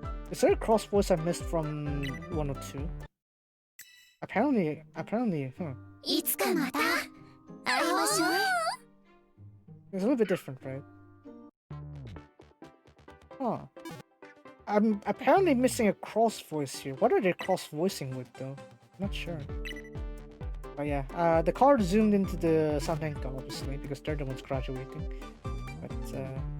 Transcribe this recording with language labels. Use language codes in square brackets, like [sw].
[en] Is there a cross voice I missed from 102? Apparently, huh. [ja] いつかまた会いましょう。 [en] It's a little bit different, right? Huh. I'm apparently missing a cross voice here. What are they cross voicing with though? Not sure. But yeah, the card zoomed into the Sanenka obviously because they're the ones graduating. But yeah.